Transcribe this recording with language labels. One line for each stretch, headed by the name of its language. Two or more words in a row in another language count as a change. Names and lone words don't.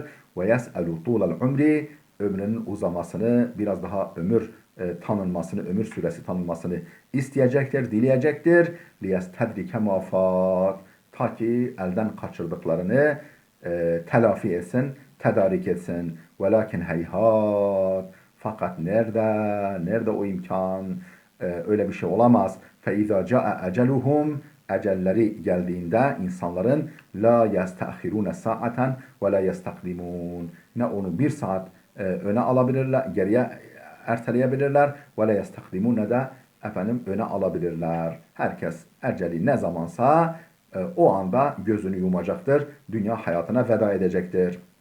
Arabic: ويسأل طول العمر,
Turkish: ömrünün uzamasını, biraz daha ömür tanınmasını, ömür süresi tanınmasını isteyecektir, dileyecektir.
Arabic: ليستدرك ما فات,
Turkish: ta ki elden kaçırdıklarını telafi etsin, tedarik etsin.
Arabic: ولكن هيهات,
Turkish: fakat nerede o imkan? Öyle bir şey olamaz.
Arabic: فَاِذَا جَاءَ اَجَلُهُمْ,
Turkish: ecelleri geldiğinde insanların
Arabic: لا يستأخرون ساعة ولا يستقدمون,
Turkish: ne onu bir saat öne alabilirler, geriye erteleyebilirler,
Arabic: ولا يستقدمون,
Turkish: ne de öne alabilirler. Herkes eceli ne zamansa o anda gözünü yumacaktır, dünya hayatına veda edecektir.